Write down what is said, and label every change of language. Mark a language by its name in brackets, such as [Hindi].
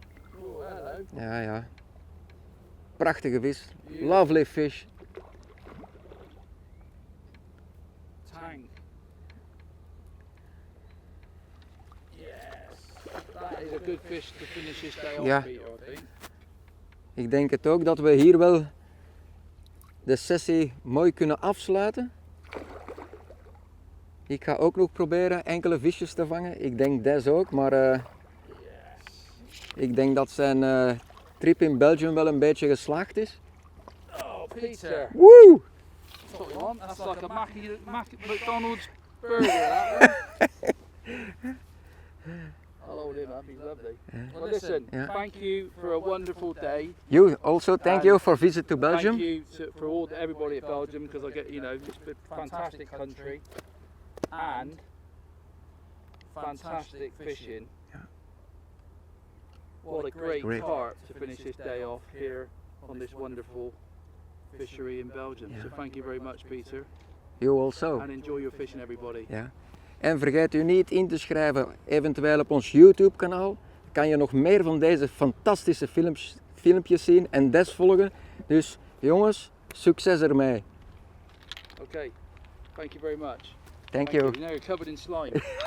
[English] know. [Dutch] Ja, ja. Prachtige vis. [English] Lovely fish. Tank. Yes. That is a good fish to finish this day off, [Dutch] Ja. [English] Peter, I think. [Dutch] Ik denk het ook dat we hier wel de sessie mooi kunnen afsluiten. Ik ga ook nog proberen enkele visjes te vangen. Ik denk Des ook, maar ik denk dat zijn trip in België wel een beetje geslaagd is. [English] Oh, Peter. Woe! Sorry, man. That's like a McDonald's burger, that one. I'll hold him up, he's lovely. Well, listen, Yeah. thank you for a wonderful day. You also thank you for visit to Belgium. Thank you for everybody at Belgium, because I get, you know, it's a fantastic country and fantastic fishing. What a great part to finish this day off here on this wonderful fishery in Belgium. So thank you very much, Peter, You also. and enjoy your fishing, everybody. [Dutch] Ja. En vergeet u niet in te schrijven, eventueel op ons YouTube kanaal. Kan je nog meer van deze fantastische filmpjes zien en Des volgen. Dus jongens, succes ermee. [English] Okay, thank you very much. Thank you. Now you're covered in slime.